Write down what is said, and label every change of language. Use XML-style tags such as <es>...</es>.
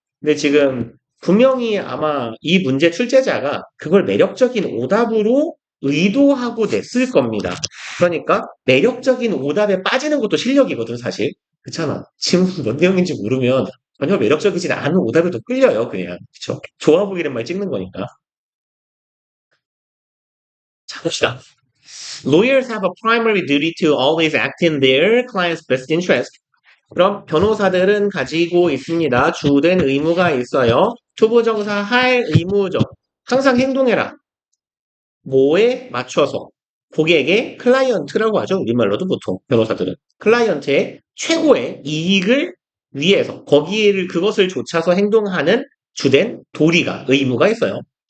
<ko>근데 지금 분명히 아마 이 문제 출제자가 그걸 매력적인 오답으로 의도하고 냈을 겁니다. 그러니까 매력적인 오답에 빠지는 것도 실력이거든, 사실. 그렇잖아. 지문 뭔 내용인지 모르면 전혀 매력적이진 않은 오답에도 끌려요, 그냥. 그쵸? 좋아 보이는 말 찍는 거니까. 자, 봅시다.</ko> <en>Lawyers have a primary duty to always act in their client's best interest.</en> <ko>그럼 변호사들은 가지고 있습니다. 주된 의무가 있어요. 투부정사 할 의무죠. 항상 행동해라. 뭐에 맞춰서 고객의 클라이언트라고 하죠. 우리말로도 보통 변호사들은 클라이언트의 최고의 이익을 위해서 거기를 그것을 좇아서 행동하는 주된 도리가 의무가 있어요.</ko>